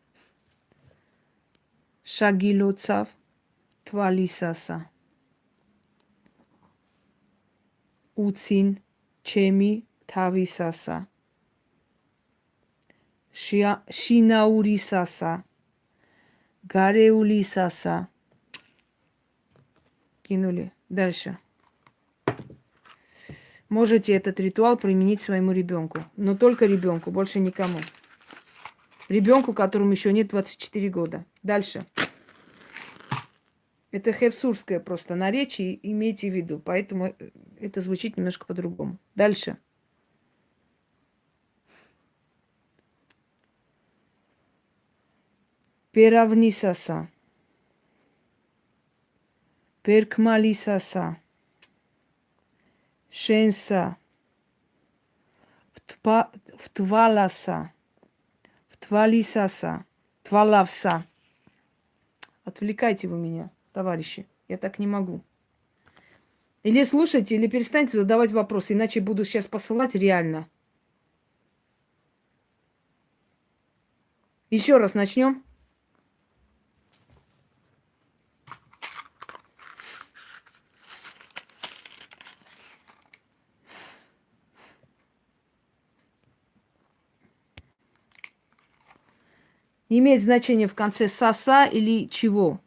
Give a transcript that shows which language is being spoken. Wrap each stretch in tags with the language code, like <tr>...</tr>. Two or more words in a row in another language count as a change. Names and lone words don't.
<ka>შაგილოცავ თვალისასა. უცინ ჩემი თავისასა შინაურისასა გარეულისასა.</ka> <ru>Кинули. Дальше. Можете этот ритуал применить своему ребенку, но только ребенку, больше никому. Ребенку, которому еще нет 24 года. Дальше. Это хевсурское просто наречие, имейте в виду, поэтому это звучит немножко по-другому. Дальше.</ru> <ka>Перавнисаса. Перкмалисаса. შენსა. ვთვალასა. ვთვალისასა. თვალავსა.</ka> <ru>Отвлекайте вы меня, товарищи. Я так не могу. Или слушайте, или перестаньте задавать вопросы, иначе буду сейчас посылать реально. Еще раз начнем. Не имеет значения в конце саса или чего.</ru>